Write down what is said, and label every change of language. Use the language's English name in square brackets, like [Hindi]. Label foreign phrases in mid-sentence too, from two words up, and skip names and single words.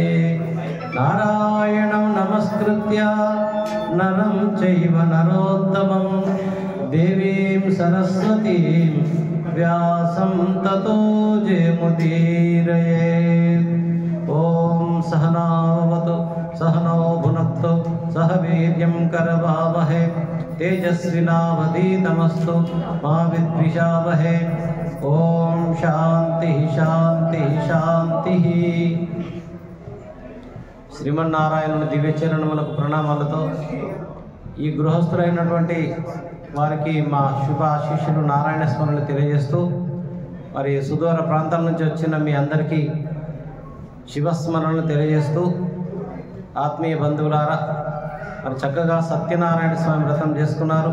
[Sanskrit] नारायणं नमस्कृत्य नरं चैव नरोत्तमं देवीं सरस्वतीं व्यासं ततो जयमुदीरयेत्। ॐ सहनावतु सहनौ भुनक्तु सह वीर्यं करवावहै तेजस्विनावधीतमस्तु मा विद्विषावहै। ओम शांति शांति शांति। [Telugu] శ్రీమన్నారాయణుని దివ్య చరణములకు ప్రణామాలతో ఈ గృహస్థులైనటువంటి వారికి మా శుభ ఆశీస్సులు నారాయణ స్మరణలు తెలియజేస్తూ మరి సుదూర ప్రాంతాల నుంచి వచ్చిన మీ అందరికీ శివస్మరణలు తెలియజేస్తూ ఆత్మీయ బంధువులారా మరి చక్కగా సత్యనారాయణ స్వామి వ్రతం చేసుకున్నారు.